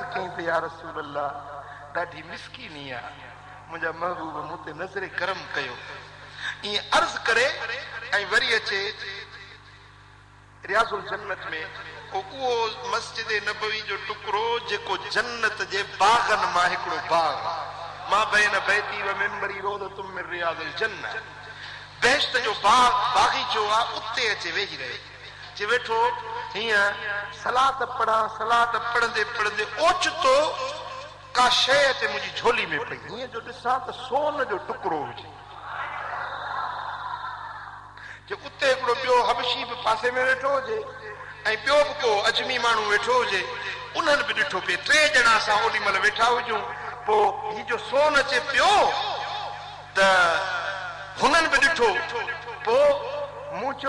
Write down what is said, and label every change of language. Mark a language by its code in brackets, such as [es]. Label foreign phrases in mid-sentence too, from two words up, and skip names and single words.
[sd] कई त [ar] يا رسول الله [sd] ॾाढी मिसकीनी आहे मुंहिंजा महबूब मूं ते नज़रे करम कयो ईअं अर्ज़ करे ऐं वरी अचे रियाज़ुल जन्नत में उहो मस्जिद नबवी जो टुकड़ो जेको जन्नत जे बागन मां हिकिड़ो बाग मां [ar] بين بيتي ومنبري روضة من رياض الجنة [sd] बेश्त जो बाग बागीचो उते अचे वेही रहे जे वेठो हीअं सलात पढ़ा सलात पढ़ंदे पढ़ंदे ओचितो का शइ अचे मुंहिंजी झोली में पई हीअं जो ॾिसां त सोन जो टुकड़ो हुजे जो उते हिकिड़ो ॿियो हबशी बि पासे में वेठो हुजे ऐं ॿियो बि को अजमी माण्हू वेठो हुजे उन्हनि बि ॾिठो पिए टे ॼणा असां ओॾी महिल वेठा हुजूं पोइ हीउ जो सोन अचे पियो त हुननि बि ॾिठो पोइ मूं चयो